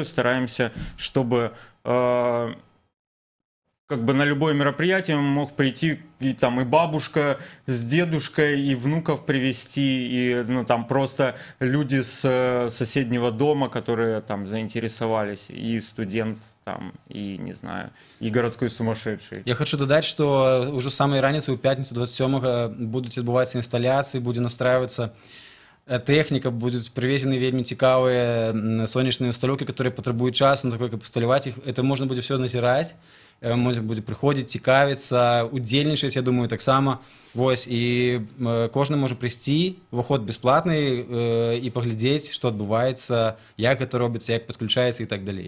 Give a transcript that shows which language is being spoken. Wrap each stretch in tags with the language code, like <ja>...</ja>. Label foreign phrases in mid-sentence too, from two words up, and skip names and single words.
<ru>Стараемся, чтобы как бы на любое мероприятие мог прийти и бабушка с дедушкой, и внуков привезти, и там просто люди с соседнего дома, которые там заинтересовались, и студент там, и, не знаю, и городской сумасшедший. Я хочу додать, что уже самой раніцай у пятницу 27-го будут отбываться инсталляции, будет настраиваться тэхніка,</ru> <be>будуць прывезены вельмі цікавыя сонечныя ўсталёўкі, которые патрабуюць часу на такое, каб усталяваць іх. Это можна будзе все назіраць, можна будзе прыходзіць, цікавіцца, удзельнічаць, я думаю, таксама. Вось, і кожны можа прыйсці, уваход бясплатны, і паглядзець, што адбываецца, як гэта робіцца, як падключаецца і так далей.</be>